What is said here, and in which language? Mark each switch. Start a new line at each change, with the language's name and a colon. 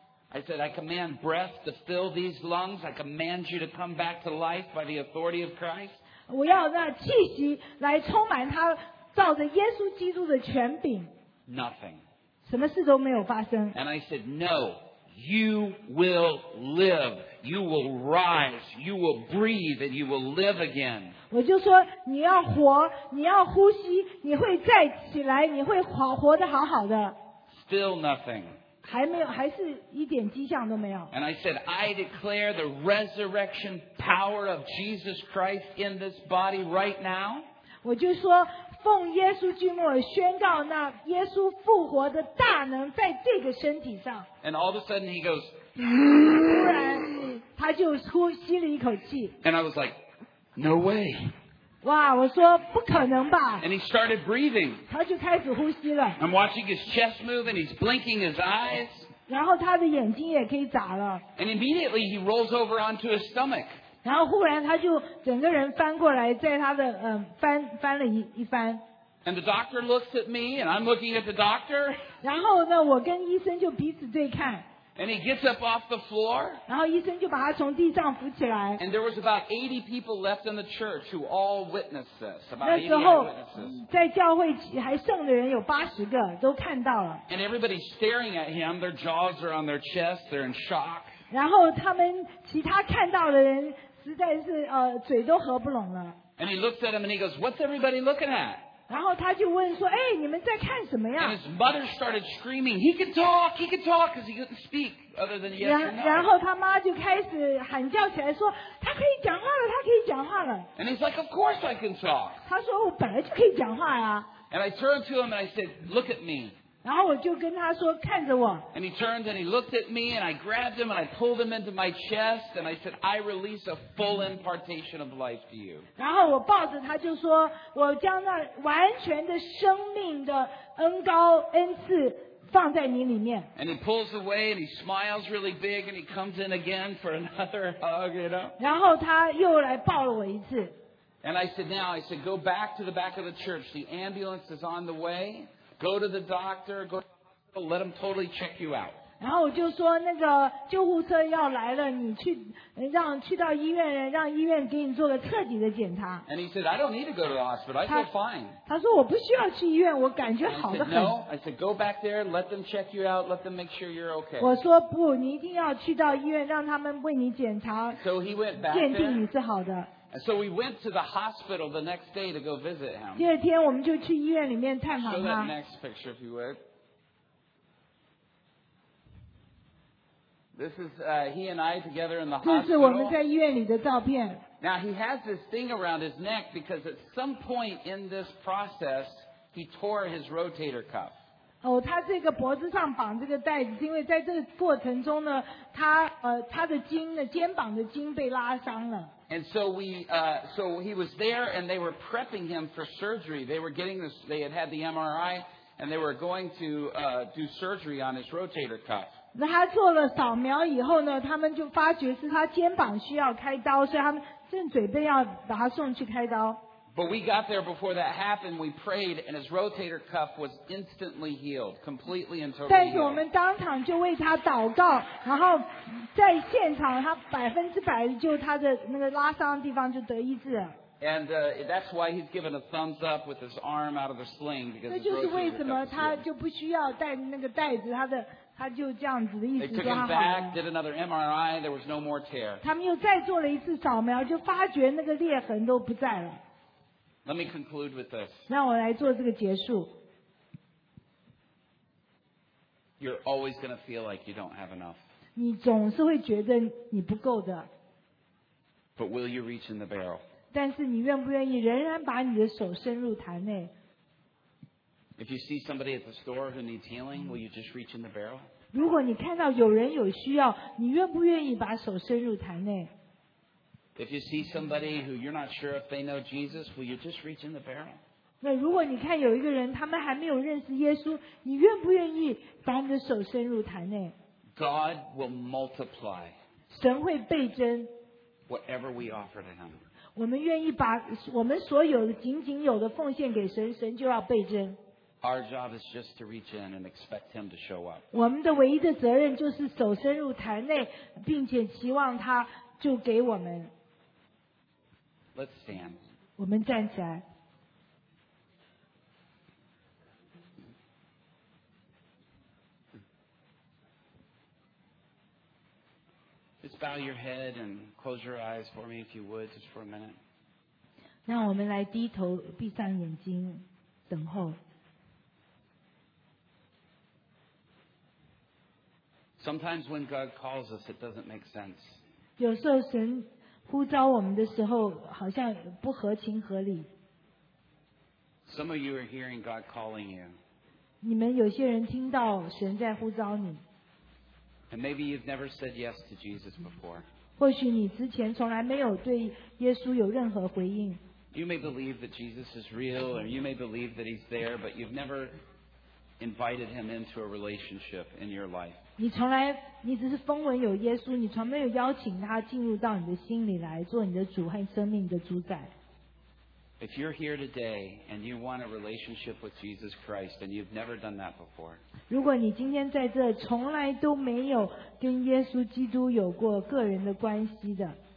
English: I said, "I command breath to fill these lungs. I command you to come back to life by the authority of Christ."
Chinese: 我要那气息来充满他，照着耶稣基督的权柄。
English: Nothing.
Chinese: 什么事都没有发生。
English: And I said, "No, you will live. You will rise. You will breathe, and you will live again."
Chinese: 我就说你要活，你要呼吸，你会再起来，你会好活得好好的。
English: Still nothing.
Chinese: 还没有，还是一点迹象都没有。
English: And I said, "I declare the resurrection power of Jesus Christ in this body right now."
Chinese: 我就说，奉耶稣基督宣告那耶稣复活的大能在这个身体上。
English: And all of a sudden he goes,
Chinese: 突然他就呼吸了一口气。
English: And I was like, "No way."
Chinese: 哇，我说不可能吧。
English: And he started breathing.
Chinese: 他就开始呼吸了。
English: I'm watching his chest move and he's blinking his eyes.
Chinese: 然后他的眼睛也可以眨了。
English: And immediately he rolls over onto his stomach.
Chinese: 然后忽然他就整个人翻过来，在他的翻了一翻。
English: And the doctor looks at me and I'm looking at the doctor.
Chinese: 然后呢，我跟医生就彼此对看。
English: And he gets up off the floor.
Chinese: 然后医生就把他从地上扶起来。
English: And there was about 80 people left in the church who all witnessed this. About 80
Chinese: 那时候在教会还剩的人有80个都看到了。
English: And everybody's staring at him. Their jaws are on their chest. They're in shock.
Chinese: 然后他们其他看到的人实在是嘴都合不拢了。
English: And he looks at him and he goes, "What's everybody looking at?"
Chinese: 然后他就问说，哎，你们在看什么呀？
English: And his mother started screaming, "He can talk, he can talk," because he couldn't speak other than yes or no.
Chinese: 然后他妈就开始喊叫起来说，他可以讲话了，他可以讲话了。
English: And he's like, "Of course I can talk."
Chinese: 他说我本来就可以讲话呀。
English: And I turned to him and I said, "Look at me."
Chinese: 然后我就跟他说，看着我。
English: And he turned and he looked at me and I grabbed him and I pulled him into my chest and I said, "I release a full impartation of life to you."
Chinese: 然后我抱着他就说，我将那完全的生命的恩膏恩赐放在你里面。
English: And he pulls away and he smiles really big and he comes in again for another hug, you know.
Chinese: 然后他又来抱了我一次。
English: And I said, "Now," I said, "go back to the back of the church. The ambulance is on the way. Go to the doctor, go to the hospital, let them totally check you out."
Chinese: 然后我就说那个救护车要来了，你去让去到医院，让医院给你做个彻底的检查。
English: And he said, I don't need to go to the hospital. I feel fine.
Chinese: 他说我不需要去医院，我感觉好得很。
English: No, I said, go back there and let them check you out. Let them make sure you're okay.
Chinese: 我说不，你一定要去到医院，让他们为你检查。
English: So he went back.
Chinese: 鉴定你是好的。
English: So we went to the hospital the next day to go visit him.
Chinese: 第二天我们就去医院里面探访他。
English: Show that next picture, if you would. This is he and I together in the hospital.
Chinese: 这是我们在医院里的照片。
English: Now he has this thing around his neck because at some point in this process he tore his rotator cuff.
Chinese: 哦，他这个脖子上绑这个带子，因为在这个过程中呢，他的筋呢，肩膀的筋被拉伤了。
English: And so so he was there and they were prepping him for surgery. They were getting this. They had had the MRI and they were going to do surgery on his rotator cuff.
Chinese: 那他做了扫描以后呢，他们就发觉是他肩膀需要开刀，所以他们正准备要把他送去开刀。
English: But we got there before that happened. We prayed, and his rotator cuff was instantly healed, completely and totally.
Chinese: 但是我们当场就为他祷告，然后在现场他100%就他的那个拉伤的地方就得医治了。
English: And that's why he's given a thumbs up with his arm out of the sling because.
Chinese: 那就是为什么他就不需要带那个带子，他的。他就这样子的意思就好了。
English: They took him back, did another MRI, there was no more tear.
Chinese: 他们又再做了一次扫描，就发觉那个裂痕都不在了。
English: Let me conclude with this.
Chinese: 让我来做这个结束。
English: You're always going to feel like you don't have enough.
Chinese: 你总是会觉得你不够的。
English: But will you reach in the barrel?
Chinese: 但是你愿不愿意仍然把你的手伸入坛内？
English: If you see somebody at the store who needs healing, will you just reach in the barrel?
Chinese: 如果你看到有人有需要，你愿不愿意把手伸入坛内？
English: If you see somebody who you're not sure if they know Jesus, will you just reach in the barrel?
Chinese: 那如果你看有一个人，他们还没有认识耶稣，你愿不愿意把你的手伸入坛内？
English: God will multiply.
Chinese: 神会倍增。
English: Whatever we offer to Him.
Chinese: 我们愿意把我们所有的仅仅有的奉献给神，神就要倍增。
English: Our job is just to reach in and expect Him to show up.
Chinese: 我们的唯一的责任就是手伸入坛内，并且期望他就给我们。
English: Let's stand.
Chinese: 我们站起来。
English: Just bow your head and close your eyes for me, if you would, just for a minute.
Chinese: 让我们来低头，闭上眼睛，等候。
English: Sometimes when God calls us, it doesn't make sense.
Chinese: 有时候神呼召我们的时候，好像不合情合理。
English: Some of you are hearing God calling you.
Chinese: 你们有些人听到神在呼召你。
English: And maybe you've never said yes to Jesus before.
Chinese: 或许你之前从来没有对耶稣有任何回应。
English: You may believe that Jesus is real, or you may believe that He's there, but you've never invited Him into a relationship in your life.
Chinese: 你从来，你只是风闻有耶稣，你从没有邀请他进入到你的心里来做你的主和生命的主宰。
English: If you're here today and you want a relationship with Jesus Christ and you've never done that before,
Chinese: 如果你今天在这从来都没有跟耶稣基督有过个人的关系的